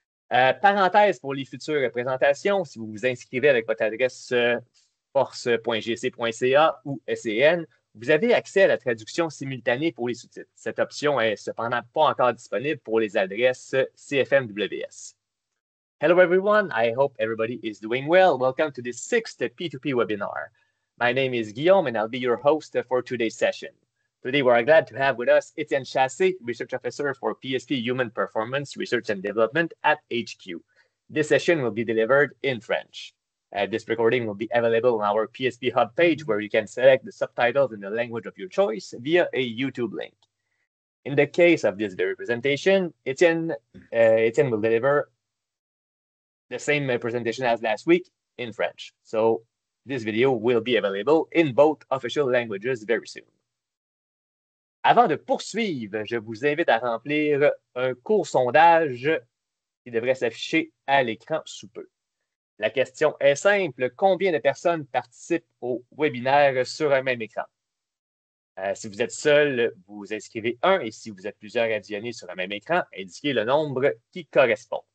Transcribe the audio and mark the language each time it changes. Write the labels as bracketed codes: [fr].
[fr] Parenthèse pour les futures présentations, si vous vous inscrivez avec votre adresse force.gc.ca ou SCN, vous avez accès à la traduction simultanée pour les sous-titres. Cette option est cependant pas encore disponible pour les adresses CFMWS. [en] Hello everyone, I hope everybody is doing well. Welcome to the 6th P2P webinar. My name is Guillaume and I'll be your host for today's session. Today we're glad to have with us Étienne Chassé, Research Officer for PSP Human Performance Research and Development at HQ. This session will be delivered in French. This recording will be available on our PSP Hub page where you can select the subtitles in the language of your choice via a YouTube link. In the case of this very presentation, Étienne will deliver the same presentation as last week in French. So this video will be available in both official languages very soon. [fr] Avant de poursuivre, je vous invite à remplir un court sondage qui devrait s'afficher à l'écran sous peu. La question est simple. Combien de personnes participent au webinaire sur un même écran? Si vous êtes seul, vous inscrivez 1 et si vous êtes plusieurs à visionner sur un même écran, indiquez le nombre qui correspond.